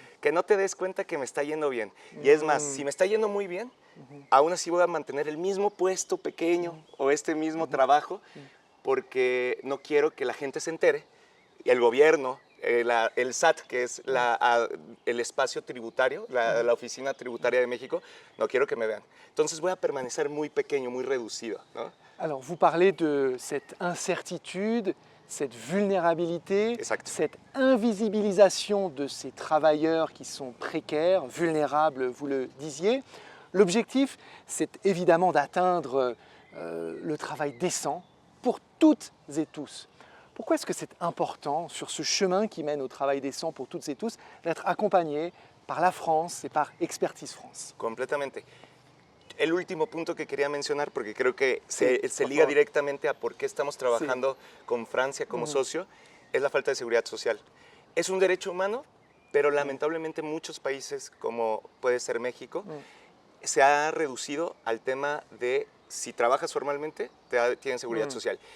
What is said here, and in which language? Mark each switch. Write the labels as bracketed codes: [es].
[es] Que no te des cuenta que me está yendo bien. Y es más, si me está yendo muy bien, aún así voy a mantener el mismo puesto pequeño o este mismo trabajo porque no quiero que la gente se entere. Y el gobierno, el SAT, que es el espacio tributario, la Oficina Tributaria de México, no quiero que me vean. Entonces voy a permanecer muy pequeño, muy reducido, ¿no? [fr] Alors, vous parlez de cette incertitude, cette vulnérabilité, [es] Exacto. [fr] cette invisibilisation de ces travailleurs qui sont précaires, vulnérables, vous le disiez. L'objectif, c'est évidemment d'atteindre le travail décent pour toutes et tous. Pourquoi est-ce que c'est important, sur ce chemin qui mène au travail décent pour toutes et tous, d'être accompagné par la France et par Expertise France? [es] Completamente. El último punto que quería mencionar, porque creo que se por liga favor. directamente a por qué estamos trabajando con Francia como socio, es la falta de seguridad social. Es un derecho humano, pero lamentablemente muchos países, como puede ser México, se ha reducido al tema de si trabajas formalmente, tienen seguridad social.